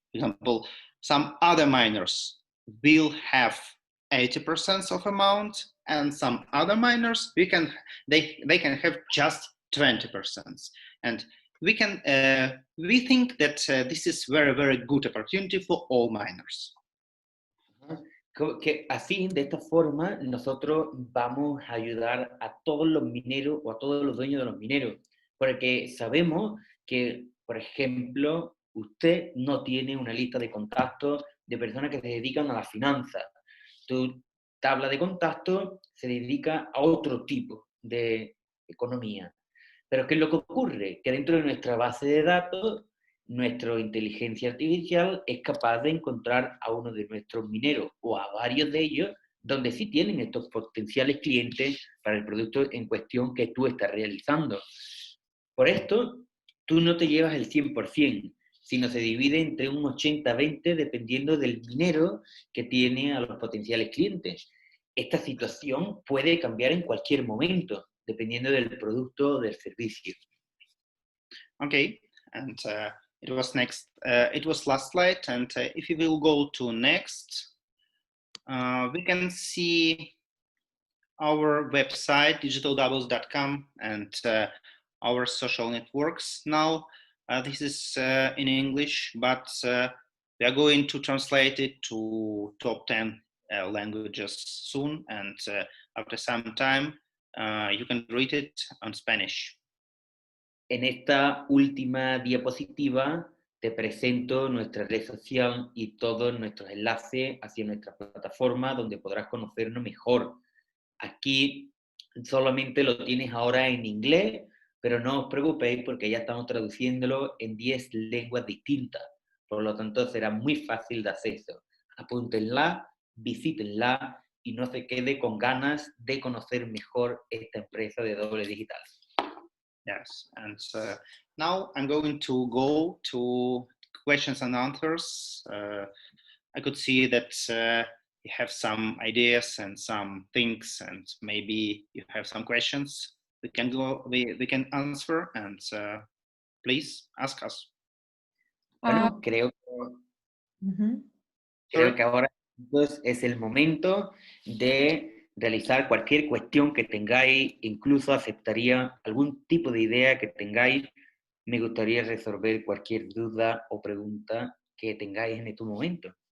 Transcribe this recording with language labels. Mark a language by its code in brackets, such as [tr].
[en] For example, some other miners will have 80% of amount, and some other miners they can have just 20%. And we think that this is very good opportunity for all miners. [es] Que así, de esta forma, nosotros vamos a ayudar a todos los mineros o a todos los dueños de los mineros, porque sabemos que, por ejemplo, usted no tiene una lista de contactos de personas que se dedican a la finanza. Tu tabla de contactos se dedica a otro tipo de economía. Pero ¿qué es lo que ocurre? Que dentro de nuestra base de datos, nuestra inteligencia artificial es capaz de encontrar a uno de nuestros mineros o a varios de ellos donde sí tienen estos potenciales clientes para el producto en cuestión que tú estás realizando. Por esto, tú no te llevas el 100%, sino se divide entre un 80-20 dependiendo del minero que tiene a los potenciales clientes. Esta situación puede cambiar en cualquier momento, dependiendo del producto o del servicio. [en] Okay, and it was last slide, and if you will go to next, we can see our website digitaldoubles.com and our social networks. Now this is in English, but we are going to translate it to top 10 languages soon, and after some time you can read it on Spanish. [es] En esta última diapositiva te presento nuestra red social y todos nuestros enlaces hacia nuestra plataforma donde podrás conocernos mejor. Aquí solamente lo tienes ahora en inglés, pero no os preocupéis porque ya estamos traduciéndolo en 10 lenguas distintas. Por lo tanto, será muy fácil de acceso. Apúntenla, visítenla y no se quede con ganas de conocer mejor esta empresa de doble digital. [en] Yes, and now I'm going to go to questions and answers. I could see that you have some ideas and some things, and maybe you have some questions. We can go. We can answer, and please ask us. [es] Bueno, creo que ahora entonces, es el momento de realizar cualquier cuestión que tengáis, incluso aceptaría algún tipo de idea que tengáis. Me gustaría resolver cualquier duda o pregunta que tengáis en este momento.